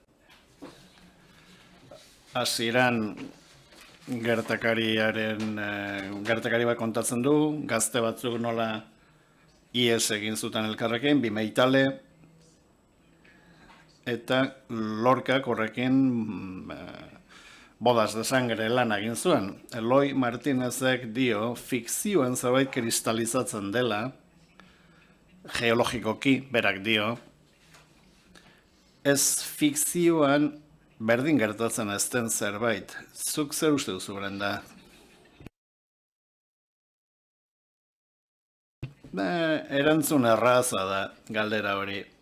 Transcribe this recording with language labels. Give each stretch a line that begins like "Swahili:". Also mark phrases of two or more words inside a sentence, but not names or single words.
Basque: Hasieran gertakari bat kontatzen du, gazte batzuk nola ihes egin zuten elkarrekin, bi meitale, eta Lorcak horrekin bodas de sangre lan egin zuen. Eloy Martinezek dio fikzioen zerbait kristalizatzen dela, geologikoki berak dio, ez fikzioan berdin gertatzen ez den zerbait. Zuk zer uste duzu, Brenda? Erantzun erraza da galdera hori.